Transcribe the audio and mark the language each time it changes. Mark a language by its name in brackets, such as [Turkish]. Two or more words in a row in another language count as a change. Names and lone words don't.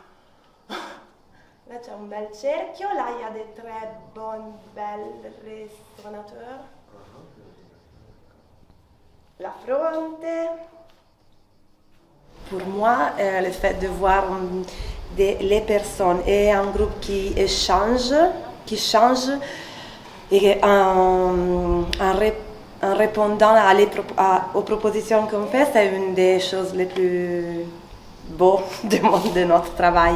[Italian] Là c'è un bel cerchio, [French] là il y a des très belles restaurateurs. [Italian] La fronte. [French] Pour moi, le fait de voir les personnes et un groupe qui échange, et en répondant aux propositions qu'on fait, c'est une des choses les plus beaux de notre travail.